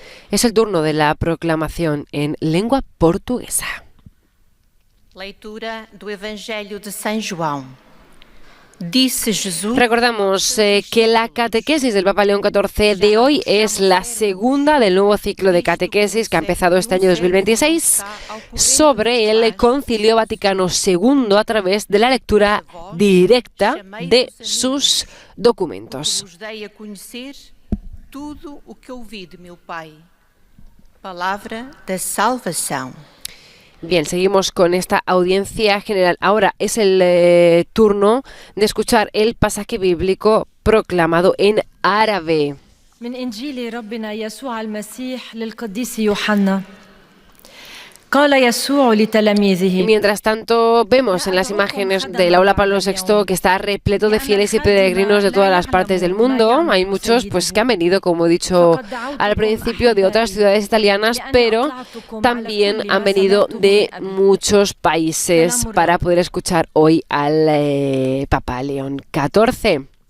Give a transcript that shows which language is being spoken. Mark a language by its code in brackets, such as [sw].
[es] Es el turno de la proclamación en lengua portuguesa. [pt] Leitura do Evangelho de São João. [es] Dice Jesús. Recordamos que la catequesis del Papa León XIV de hoy es la segunda del nuevo ciclo de catequesis que ha empezado este año 2026 sobre el Concilio Vaticano II a través de la lectura directa de sus documentos. [pt] Vos dei a conhecer tudo o que ouvi de meu Pai. Palavra da salvação. [es] Bien, seguimos con esta audiencia general. Ahora es el turno de escuchar el pasaje bíblico proclamado en árabe. [ar] من إنجيل ربنا يسوع المسيح للقديس يوحنا. قال يسوع لتلاميذه. [es] Mientras tanto, vemos en las imágenes del aula Pablo VI que está repleto de fieles y peregrinos de todas las partes del mundo. Hay muchos que han venido, como he dicho al principio, de otras ciudades italianas, pero también han venido de muchos países para poder escuchar hoy al Papa León XIV.